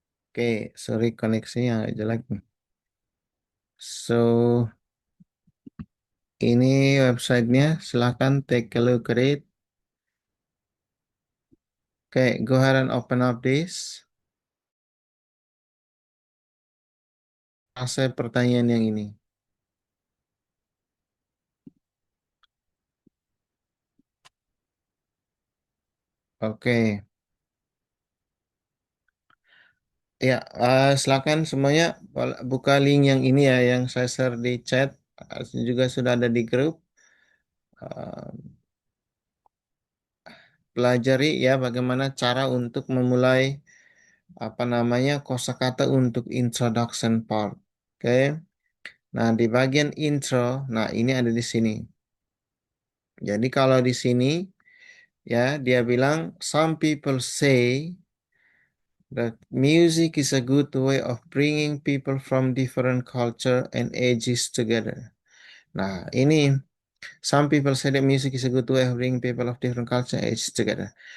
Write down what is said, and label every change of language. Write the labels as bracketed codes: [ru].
[id] Oke, sorry koneksinya agak jelek nih. So, ini websitenya, silahkan [en] take a look at it. Oke, go ahead and open up this. [id] Asal pertanyaan yang ini. Oke. Ya, silakan semuanya buka link yang ini ya, yang saya share di chat. Juga sudah ada di grup. Uh, pelajari ya bagaimana cara untuk memulai apa namanya kosakata untuk introduction part. Oke. Nah, di bagian intro, nah ini ada di sini. Jadi kalau di sini ya dia bilang [en] some people say that music is a good way of bringing people from different culture and ages together. [id] Nah, ini [en] some people say that music is a good way of bringing people of different culture and ages together.